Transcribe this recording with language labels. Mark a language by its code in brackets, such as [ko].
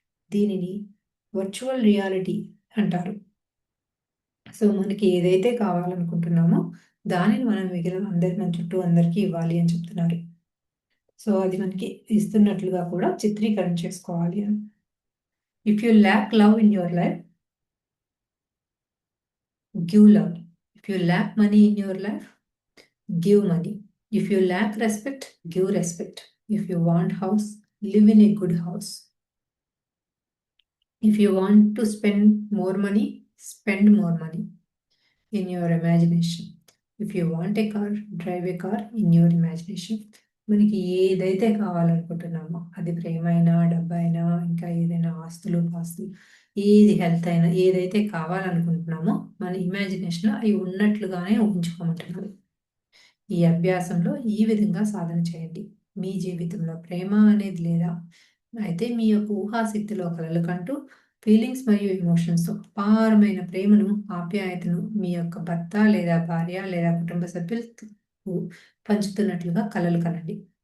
[te] దీనిని virtual reality అంటారు. So మనకి ఏదైతే కావాలనుకుంటున్నామో దానిని మనం మిగిలిన మన చుట్టూ అందరికీ ఇవ్వాలి అని చెప్తున్నారు. సో అది మనకి ఇస్తున్నట్లుగా కూడా చిత్రీకరణ చేసుకోవాలి అని. [en] If you lack love in your life, give love. If you lack money in your life, give money. If you lack respect, give respect. If you want house, live in a good house. If you want to spend more money, spend more money in your imagination. If you want a car, drive a car in your imagination. [te] మనకి ఏదైతే కావాలనుకుంటున్నామో అది ప్రేమ అయినా, డబ్బైనా, ఇంకా ఏదైనా ఆస్తులు, పాస్తులు, ఏది health అయినా, ఏదైతే కావాలనుకుంటున్నామో మన ఇమాజినేషన్లో అవి ఉన్నట్లుగానే ఊహించుకోమంటున్నారు. ఈ అభ్యాసంలో ఈ విధంగా సాధన చేయండి. మీ జీవితంలో ప్రేమ అనేది లేదా, అయితే మీ యొక్క ఊహాశక్తిలో కలలు కంటూ ఫీలింగ్స్ మరియు ఎమోషన్స్తో అపారమైన ప్రేమను, ఆప్యాయతను మీ యొక్క భర్త లేదా భార్య లేదా కుటుంబ సభ్యులకు పంచుతున్నట్లుగా కలలు కనండి.